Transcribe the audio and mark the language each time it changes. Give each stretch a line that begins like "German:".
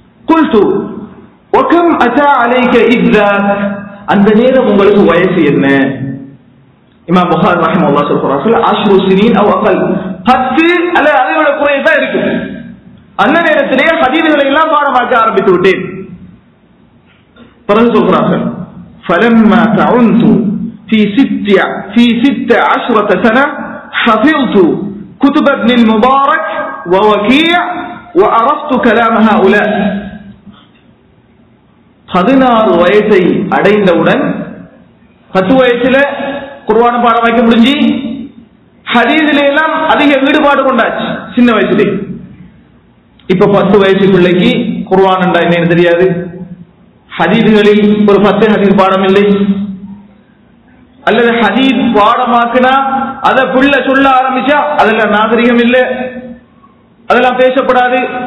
Arabic: குல்து வகம் அத்தா அலைக இذاك
Tamil: அந்த நேரம் உங்களுக்கு வயசு என்ன? இமாம் புகாரி ரஹிமஹுல்லாஹ் சொல்றார்கள்,
Arabic: அஷ்ரு சினீன் அவ் அகல்,
Tamil: 10 அல்லது அதை விட குறைய தான் இருக்கு. அந்த நேரத்திலே ஹதீஸ்களை எல்லாம் பாடமாக்க ஆரம்பித்து விட்டேன். பிறகு சொல்றார்கள்,
Arabic: فلما كنت في 16 سنة حفظت كتب ابن المبارك ووكيع وعرفت كلام هؤلاء.
Tamil: 16 வயசை அடைந்தவுடன் 10 வயசுல குர்ஆன பாடம் வைக்க முடிஞ்சு, ஹதீஸில எல்லாம் அதிக ஈடுபாடு கொண்டாச்சு சின்ன வயசுலே. இப்ப 10 வயசு பிள்ளைக்கு குர்ஆன் என்றா என்னன்னு தெரியாது, ஹதீஸ்களில் ஒரு 10 ஹதீஸ் பாடம் இல்லை, அல்லது ஹதீஸ் பாடமாக்குனா அத பிள்ளை சொல்ல ஆரம்பிச்சா அதெல்லாம் நாகரிகம் இல்லை, அதெல்லாம் பேசப்படாது.